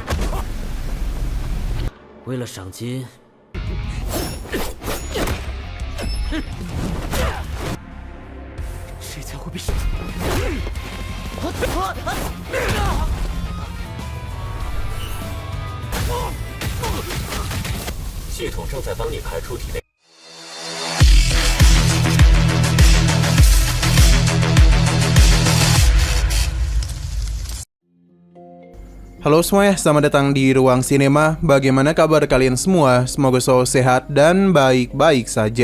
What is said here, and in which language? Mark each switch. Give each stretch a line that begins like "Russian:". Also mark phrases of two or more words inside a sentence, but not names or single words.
Chinese: 为了赏金，谁才会被赏？系统正在帮你排出体内。
Indonesian: Halo semuanya, selamat datang di Ruang Sinema. Bagaimana kabar kalian semua? Semoga selalu sehat dan baik-baik saja.